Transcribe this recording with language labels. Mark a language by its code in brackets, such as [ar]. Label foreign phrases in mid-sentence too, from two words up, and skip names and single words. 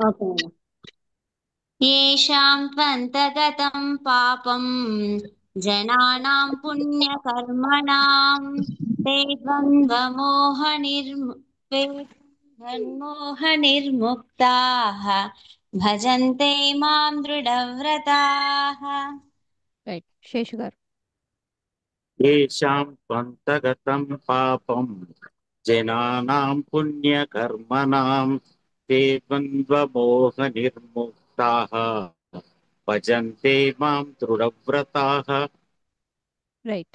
[sa] येषां त्वन्तगतं पापं जनानां पुण्यकर्मणां ते द्वन्द्वमोहनिर्मुक्ताः भजन्ते मां दृढव्रताः. [te] రైట్. శేషు గారు. [sa] येषां त्वन्तगतं पापं जनानां पुण्यकर्मणां ते द्वन्द्वमोहनिर्मुक्ताः भजन्ते मां दृढव्रताः. [te] రైట్.